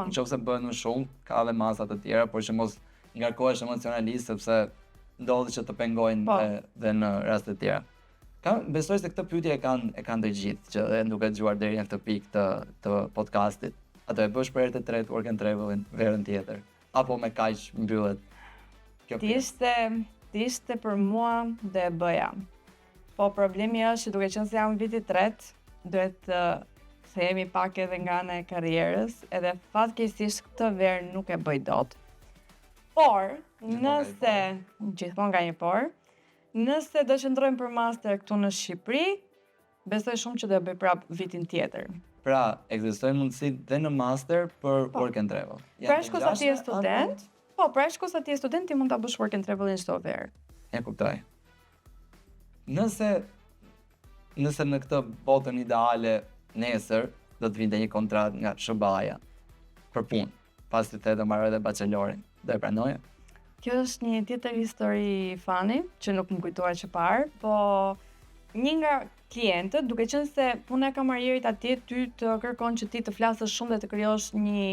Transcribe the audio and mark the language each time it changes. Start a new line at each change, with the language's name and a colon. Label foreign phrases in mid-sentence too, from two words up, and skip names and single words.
Albanian: Nëse bëhet më shumë, ka edhe masa të tjera, por që mos ngarkohesh emocionalisht sepse ndodh që të pengojnë Po. dhe në raste të tjera. Besoj se këtë pyetje e kanë të gjithë që edhe duke dëgjuar deri në këtë pikë të podcastit. A do e bësh për herë të tretë
English: work and travelin
Albanian: verën tjetër? Apo me kaq mbyllet kjo pjesë? Ti ishte për mua dhe e bëja. Po problemi është që duke qenë se jam viti 3, duhet të kthehemi pak edhe nga ana e karrierës, edhe fatkeqësisht këtë verë nuk e bëj dot. Por, gjithmonë ka një por, nëse do qëndrojmë për master këtu në Shqipëri, besoj shumë që do e bëj prap vitin tjetër. Pra, ekzistojnë mundësi dhe në master për Po.
English: work and travel.
Albanian: Pra shko sa ti je student, ti mund ta bësh
English: work and travel-in
Albanian: çdo verë. E kuptoj. Nëse në këtë botën ideale nesër do të vinte një kontratë nga SBA-ja për punë, pasi të do mbaroj edhe bachelorin, do e pranoje? Kjo është një tjetër histori fani, që nuk më kujtohet që parë, po një nga klientët, duke qenë se puna e kamarierit atje ty të kërkon që ti të flasësh shumë dhe të krijosh një